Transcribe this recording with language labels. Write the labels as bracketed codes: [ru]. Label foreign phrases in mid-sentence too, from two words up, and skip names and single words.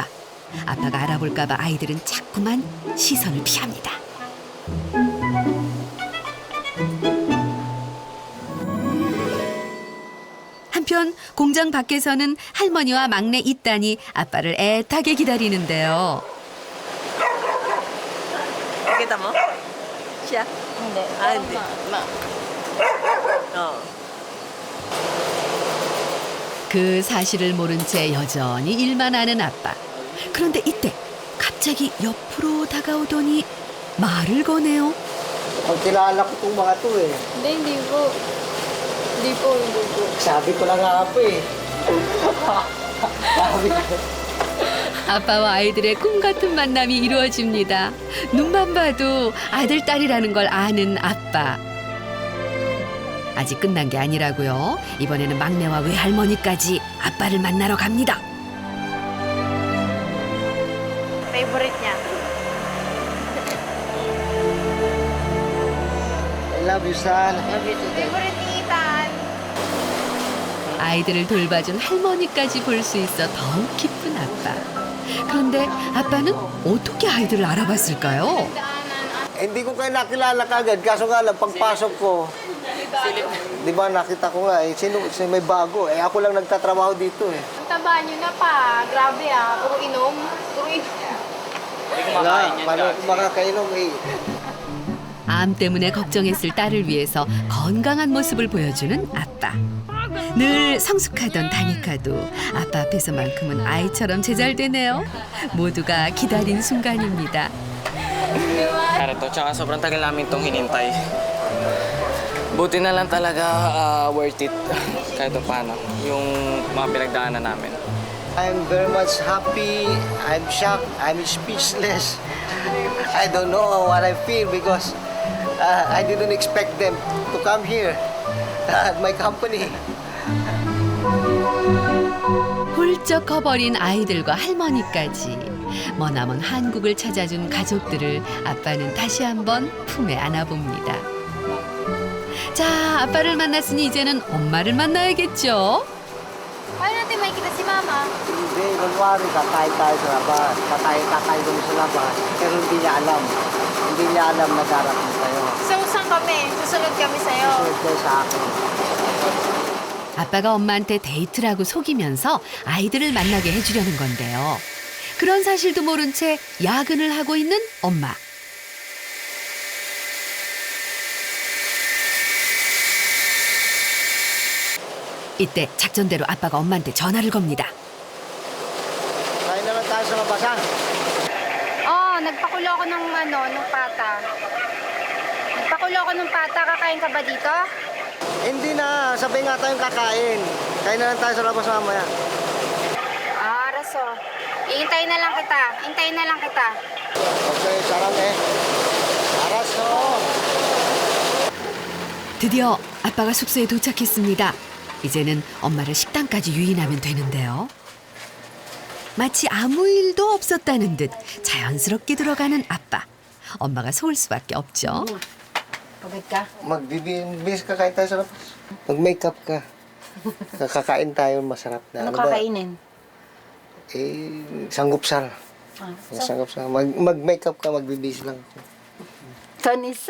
[ko] 아빠가 알아볼까 봐 아이들은 자꾸만 시선을 피합니다. 한편 공장 밖에서는 할머니와 막내 이딴이 아빠를 애타게 기다리는데요. [tl] Kita mo? Siya? Hindi. Hindi. [ko] 그 사실을 모른 채 여전히 일만 하는 아빠. 그런데 이때 갑자기 옆으로 다가오더니 말을 거네요. [tl] Kilala ko itong mga to eh. Hindi po. Hindi po. Sabi ko na nga po eh. Sabi ko. [ko] 아빠와 아이들의 꿈 같은 만남이 이루어집니다. 눈만 봐도 아들, 딸이라는 걸 아는 아빠. 아직 끝난 게 아니라고요. 이번에는 막내와 외할머니까지 아빠를 만나러 갑니다. [tl] Favorite niya. [en] I love you, son. [tl] Favorite ni Ethan. [ko] 아이들을 돌봐준 할머니까지 볼 수 있어 더욱 기쁜 아빠. 그런데 아빠는 어떻게 아이들을 알아봤을까요? [tl] Hindi ko kayo nakilala kagad. Kaso nga lang, pagpasok ko, di ba nakita ko nga eh, sino may bago. Eh ako lang nagtatrabaho dito eh. Ang taba niyo na pa. Grabe Puro inom. Puro inom. Wala, paano ko makakainom eh. [ko] 암 때문에 걱정했을 딸을 위해서 건강한 모습을 보여주는 아빠. 늘 성숙하던 다니카도 아빠 앞에서만큼은 아이처럼 제잘되네요. 모두가 기다린 순간입니다. [tl] Karito, tsaka sobrang tagal namin itong hinintay. Buti na lang talaga [en] worth it [tl] kahit paano yung mga pinagdaanan namin. [en] I'm very much happy. I'm shocked. I'm speechless. I don't know what I feel because I didn't expect them to come here at my company. [ko] 훌쩍 커버린 아이들과 할머니까지 머나먼 한국을 찾아준 가족들을 아빠는 다시 한번 품에 안아봅니다. 자, 아빠를 만났으니 이제는 엄마를 만나야겠죠? [tl] Paano natin makikita si Mama? Hindi, kunwari kakain tayo sa labas. Kakain kami sa labas. Pero hindi niya alam. Hindi niya alam na darating tayo. So, saan kami? Susunod kami sa'yo. Susunod kayo sa akin. [ko] 아빠가 엄마한테 데이트라고 속이면서 아이들을 만나게 해주려는 건데요. 그런 사실도 모른 채 야근을 하고 있는 엄마. 이때 작전대로 아빠가 엄마한테 전화를 겁니다. [tl] Kain na lang tayo sa labasan. Nagpakulo ako ng pata. Nagpakulo ako ng pata. Kakain ka ba dito? Hindi na, sabay nga tayong kakain. Kain na lang tayo sa labas mamaya. Araso. Iintayin na lang kita. Hintayin na lang kita. [ko] Okay, 사랑해. 알았어. 드디어 아빠가 숙소에 도착했습니다. 이제는 엄마를 식당까지 유인하면 되는데요. 마치 아무 일도 없었다는 듯 자연스럽게 들어가는 아빠. 엄마가 속을 수밖에 없죠. [tl] Pagod ka? Magbibis kakain tayo sa labas. Mag-makeup ka. Kakain tayo masarap na. Ano ba? kakainin? Sanggupsal. Sanggupsal. Mag-makeup ka, magbibis lang ako. Tonisa?